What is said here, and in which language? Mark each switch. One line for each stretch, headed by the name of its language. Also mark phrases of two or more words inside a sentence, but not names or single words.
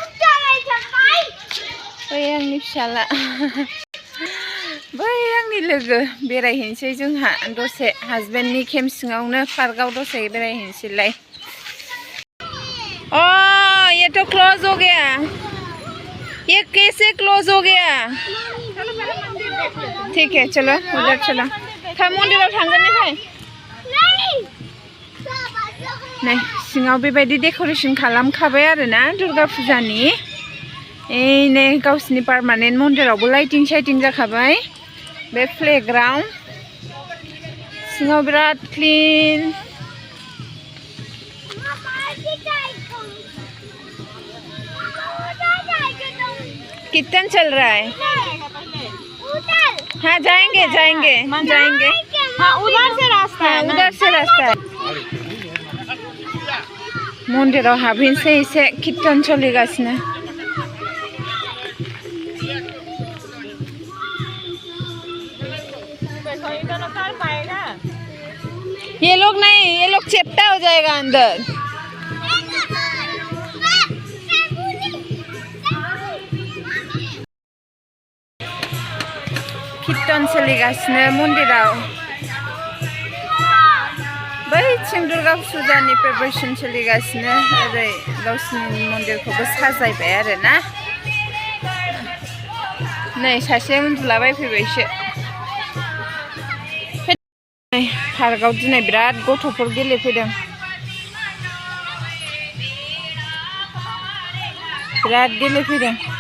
Bodo: बै आंनि फिसाला बै आंनि लोगो बेरायहैनोसै जोंहा दसे हाजबेन्डनि केम्प सिङावनो पार्कआव दसे बेरायहैनोसैलाय
Hindi: अ ये तो क्लोज हो गया ये कैसे क्लोज हो गया ठीक है चलो उधर चलो
Bodo: मन्दिराव थांगोन निफ्राय नै सिङाव बेबायदि डेक'रेसन खालामखाबाय आरोना दुर्गा फुजानि नै गावसिनि पार्मानेन्ट मन्दिरावबो लाइटिं साइटिं जाखाबाय बे प्लेग्राउन्ड सिङाव बिराद क्लिन
Hindi: कीर्तन चल रहा है हाँ जाएंगे जाएंगे जाएंगे हाँ उधर से रास्ता है उधर से रास्ता है
Bodo: मन्दिराव हाबहैनोसै एसे कीर्तन सोलिगासिनो
Hindi: ये लोग नहीं ये लोग चेप्टा हो जाएगा अंदर
Bodo: कीर्तन सोलिगासिनो मन्दिराव बैथिं दुर्गा फुजानि प्रिपारेसन सोलिगासिनो ओरै गावसिनि मन्दिरखौबो साजायबाय आरोना नै सासे उन्दुलाबाय फैबायसो पार्कआव दिनै बिराद गथ'फोर गेलेफैदों बिराद गेलेफैदों